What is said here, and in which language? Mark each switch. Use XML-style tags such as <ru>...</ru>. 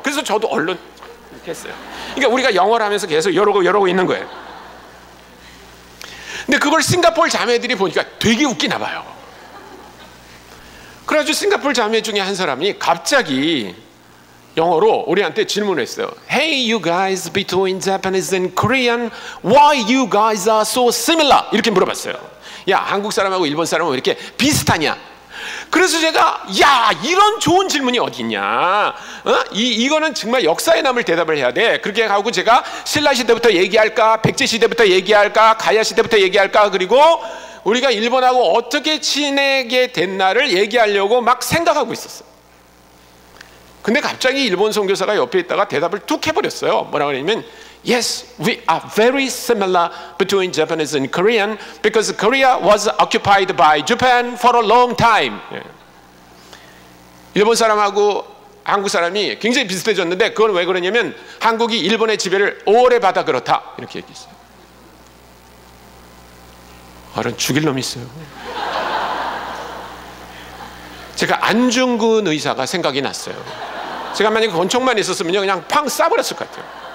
<ko>그래서 저도 얼른 이렇게 했어요. 그러니까 우리가 영어를 하면서 계속 이러고 있는 거예요. 근데 그걸 싱가포르 자매들이 보니까 되게 웃기나 봐요. 그래가지고 싱가포르 자매 중에 한 사람이 갑자기 영어로 우리한테 질문했어요.</ko> <en>Hey you guys between Japanese and Korean, why you guys are so similar?</en> <ko>이렇게 물어봤어요. 야, 한국 사람하고 일본 사람은 왜 이렇게 비슷하냐? 그래서 제가 야, 이런 좋은 질문이 어디 있냐? 이거는 정말 역사에 남을 대답을 해야 돼. 그렇게 하고 제가 신라 시대부터 얘기할까, 백제 시대부터 얘기할까, 가야 시대부터 얘기할까, 그리고 우리가 일본하고 어떻게 지내게 됐나를 얘기하려고 막 생각하고 있었어요. 근데 갑자기 일본 선교사가 옆에 있다가 대답을 툭 해버렸어요. 뭐라고 그러냐면</ko> <en>Yes, we are very similar between Japanese and Korean because Korea was occupied by Japan for a long time.</en> <ko>일본 사람하고 한국 사람이 굉장히 비슷해졌는데 그건 왜 그러냐면 한국이 일본의 지배를 오래 받아 그렇다. 이렇게 얘기했어요. 어른 죽일 놈이 있어요. 제가 안중근 의사가 생각이 났어요. 제가 만약에 권총만 있었으면 그냥 팡 쏴버렸을 것 같아요.</ko>